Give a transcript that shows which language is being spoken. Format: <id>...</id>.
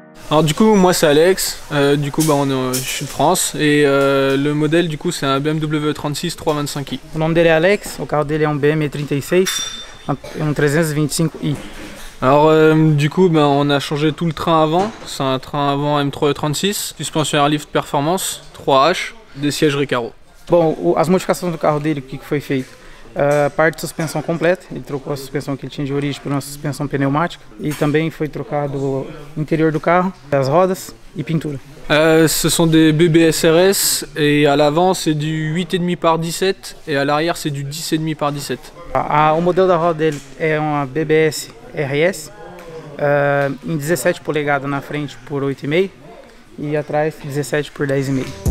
<fr>Alors du coup moi c'est Alex, je suis de France et le modèle du coup c'est un BMW 36 325i.</fr> <pt>O nome dele é Alex, o carro dele é um BMW 36, um 325i.</pt> <fr>Alors du coup on a changé tout le train avant, c'est un train avant M336, suspension Airlift Performance, 3H, des sièges Recaro.</fr> <pt>Bom, as modificações do carro dele, o que foi feito? Parte de suspensão completa, ele trocou a suspensão que ele tinha de origem por uma suspensão pneumática e também foi trocado o interior do carro, as rodas e pintura.</pt> <fr>Ce sont des BBSRS et à l'avant c'est du 8,5 par 17 et à l'arrière c'est du 10,5 par 17.</fr> <pt>O modelo da roda dele é uma BBS RS em 17 polegadas na frente por 8,5 e atrás 17 por 10,5.</pt>